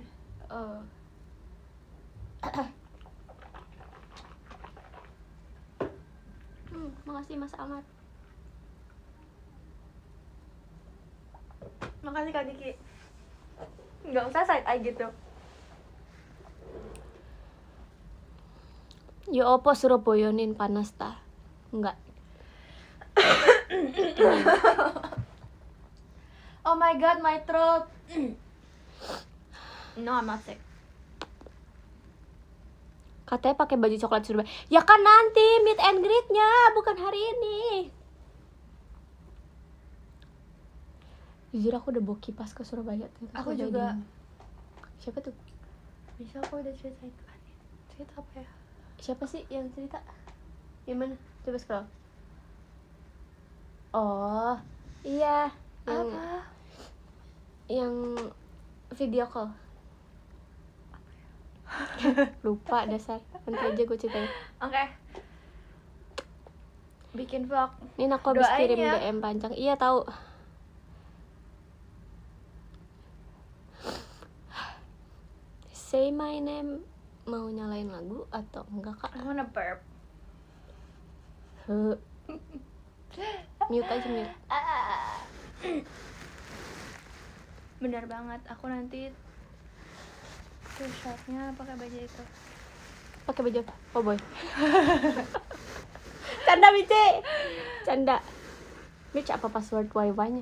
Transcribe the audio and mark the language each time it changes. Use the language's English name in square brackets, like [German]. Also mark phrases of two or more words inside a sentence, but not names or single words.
[Indonesian] Oh. Makasih Mas Ahmad. Makasih Kak Diki. Nggak usah side eye gitu. [Javanese] Ya opo Surabayanin panas ta? [Indonesian] Enggak. [English] Oh my god, my throat. No, I'm not sick. [Indonesian] Katanya pakai baju coklat Surabaya. Ya kan nanti [English] meet and greet- [Indonesian] nya, bukan hari ini. Jujur aku udah bawa kipas ke Surabaya tuh. Aku juga. Siapa tuh? Bisa aku udah ceritain ke Anin. Cerita apa ya? Siapa sih yang cerita? Yang mana? Coba scroll. Oh, iya. Yang, Apa? yang [English] video call. [Indonesian] Lupa dasar. Nanti aja gue ceritain. Oke. Bikin vlog. Ini aku habis Doain kirim ya. DM panjang. Iya tahu. [English] Say my name. [Indonesian] Mau nyalain lagu atau enggak kak? [English] I wanna burp. [Indonesian] Mute aja mute. Bener banget. Aku nanti tuh shotnya pakai baju itu. Pakai baju apa? [English] Oh boy. [Indonesian] Canda Mici. Canda. Mici apa password wifi-nya?